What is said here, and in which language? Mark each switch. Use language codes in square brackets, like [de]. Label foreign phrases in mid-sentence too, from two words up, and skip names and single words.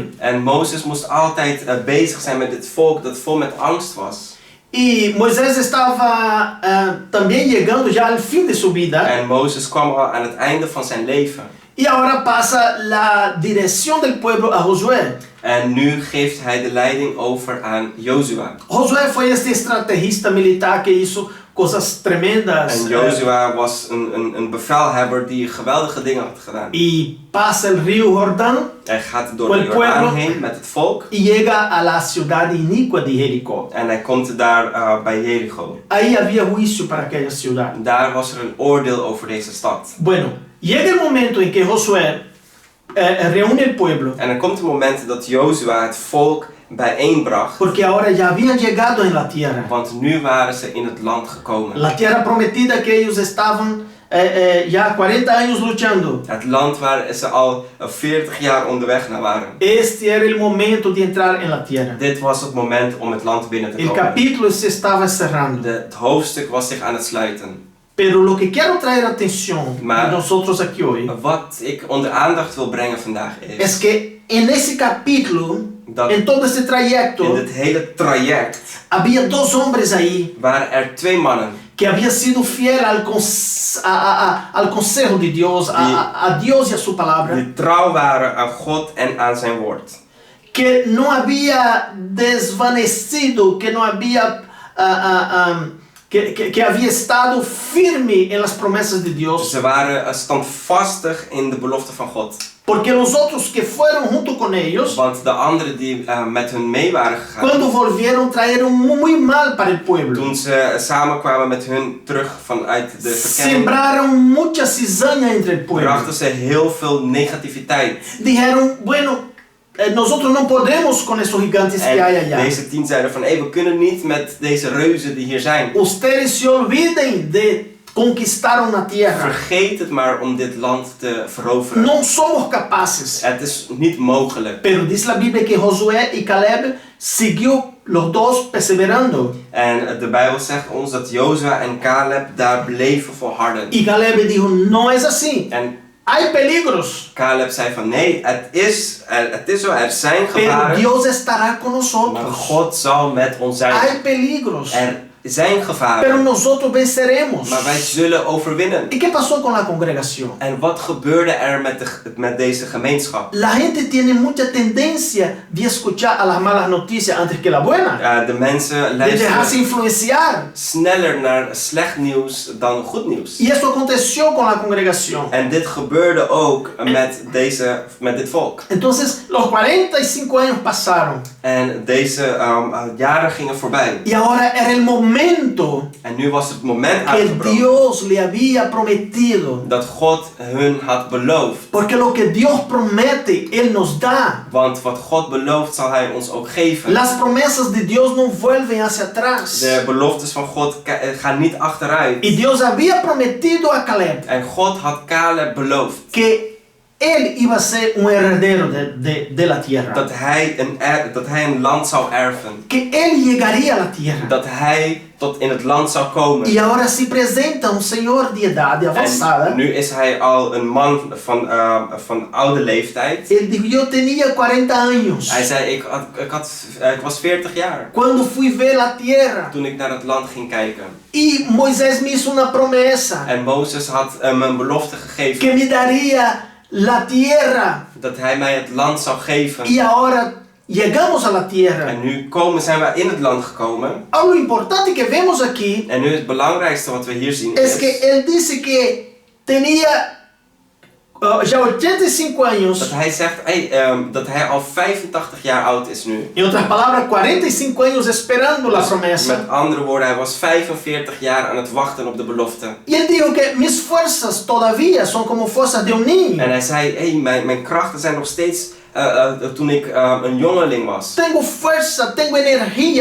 [nl] En Mozes moest altijd bezig zijn met dit volk dat vol met angst was. [es] Y Moisés estaba también llegando ya al fin de su vida. [nl] En Mozes kwam al aan het einde van zijn leven. [es] Y ahora pasa la dirección del pueblo a Josué. [nl] En nu geeft hij de leiding over aan Jozua. [es] Josué fue este estrategista militar que hizo cosas tremendas. [nl] En Jozua was een bevelhebber die geweldige dingen had gedaan. [es] Y pasa el río Jordán [nl] Hij gaat door de Jordaan heen met het volk. [es] y llega a la ciudad inicua de Jericó. [nl] En hij komt daar bij Jericho. [es] Ahí había juicio para aquella ciudad. [nl] Daar was er een oordeel over deze stad. [es] Bueno, llega el momento en que Josué reúne el pueblo. [nl] En er komt een moment dat Jozua het volk bijeenbracht. [es] Porque ahora ya habían llegado en la tierra. [nl] Want nu waren ze in het land gekomen. [es] La tierra prometida que ellos estaban ya 40 años luchando. [nl] Het land waar ze al 40 jaar onderweg naar waren. [es] Este era el momento de entrar en la tierra. [nl] Dit was het moment om het land binnen te [es] El [nl] komen. [es] capítulo se estaba cerrando. [nl] Het hoofdstuk was zich aan het sluiten. [es] Pero lo que quiero traer atención [nl] Maar- [es] de nosotros aquí hoy [nl] Wat ik onder aandacht wil brengen vandaag [es] es [nl] is [es] que en ese capítulo, [nl] dat [es] en todo ese [nl] in [es] trayecto, [nl] dit hele traject [es] había dos hombres ahí [nl] waren er 2 mannen [es] que habían sido fiel al consejo de Dios, a Dios y a su palabra, [nl] die trouw waren aan God en aan zijn woord. [es] que no había desvanecido, que no había, que había estado firme en las promesas de Dios. [nl] Ze waren standvastig in de belofte van God. [es] Porque los otros que fueron junto con ellos, [nl] Want de anderen die met hun mee waren gegaan, [es] cuando volvieron, trajeron muy mal para el pueblo. [nl] toen ze samenkwamen met hun terug vanuit de verkenning, [es] Sembraron mucha cizaña entre el pueblo. [nl] brachten ze heel veel negativiteit. [es] Dijeron, bueno, nosotros no podemos con esos gigantes que hay [nl] En [es] allá. [nl] deze 10 zeiden van, we kunnen niet met deze reuzen die hier zijn. [es] Ustedes se olviden de conquistar una tierra. [nl] Vergeet het maar om dit land te veroveren. [es] No somos capaces. [nl] Het is niet mogelijk. [es] Pero dice la Biblia que Josué y Caleb siguió los dos perseverando. [nl] En de Bijbel zegt ons dat Jozua en Caleb daar bleven volharden. [es] Y Caleb dijo, no es así. [nl] En [es] Hay peligros. [nl] Caleb zei van, nee, het is zo, er zijn [es] Pero [nl] gevaren, [es] Dios estará con [nl] maar [es] nosotros. [nl] God zal met ons zijn. [es] Hay peligros. [nl] Er zijn [es] Pero [nl] gevaren, [es] nosotros venceremos. [nl] maar wij zullen overwinnen. [es] ¿Y qué pasó con la congregación? [nl] En wat gebeurde er met deze gemeenschap? [es] La gente tiene mucha tendencia de escuchar a las malas noticias antes que la buena. [nl] De mensen [es] De dejarse [nl] luisteren [es] influenciar. [nl] sneller naar slecht nieuws dan goed nieuws. [es] Y eso aconteció con la congregación. [nl] En dit gebeurde ook met dit volk. [es] Entonces, los 45 años pasaron. [nl] En deze jaren gingen voorbij. [es] Y ahora era el momento [nl] En nu was het moment [es] que [nl] aangebroken [es] Dios le había prometido. [nl] dat God hun had beloofd. [es] Porque lo que Dios promete, Él nos da. [nl] Want wat God belooft zal Hij ons ook geven. [es] Las promesas de Dios no vuelven hacia atrás. [nl] De beloftes van God gaan niet achteruit. [es] Y Dios había prometido a Caleb [nl] En God had Caleb beloofd [es] que él iba a ser un heredero de la tierra. [nl] dat hij een land zou erven. [es] Que él llegaría a la tierra. [nl] Dat hij tot in het land zou komen. [es] Y ahora se presenta un señor de edad avanzada. [nl] En nu is hij al een man van oude leeftijd. [es] Él dijo, yo tenía 40 años [nl] Hij zei, ik was 40 jaar [es] cuando fui ver la tierra. [nl] toen ik naar het land ging kijken. [es] Y Moisés me hizo una promesa [nl] En Mozes had me een belofte [es] que [nl] gegeven [es] me daría la tierra. [nl] dat hij mij het land zou geven. [es] Y ahora llegamos a la tierra. [nl] En nu zijn we in het land gekomen. [es] Algo importante que vemos aquí [nl] En nu het belangrijkste wat we hier zien [es] es que [nl] is [es] él dice que tenía ya 85 años. [nl] dat hij zegt dat hij al 85 jaar oud is nu. [es] En otras palabras, 45 años esperando la promesa. [nl] Met andere woorden, hij was 45 jaar aan het wachten op de belofte. [es] Y él dijo que mis fuerzas todavía son como fuerzas de un niño. [nl] En hij zei, mijn krachten zijn nog steeds toen ik een jongeling was. [es] Tengo fuerza, tengo energía